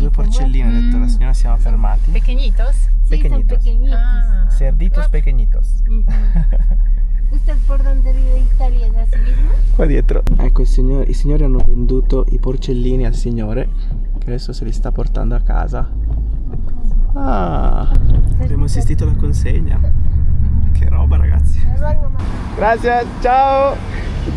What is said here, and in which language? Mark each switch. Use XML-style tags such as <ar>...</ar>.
<it>due porcellini, ha detto la signora, siamo fermati.</it> <es>Pequeñitos. Sí, son Pequeñitos. pequeñitos. Ah. Cerditos pequeñitos. ¿Usted por dónde vive Italia es así mismo?</es> <it>Qua dietro. Ecco, i signori hanno venduto i porcellini al signore, che adesso se li sta portando a casa. Ah, abbiamo assistito alla consegna. Che roba, ragazzi. Grazie, ciao.</it>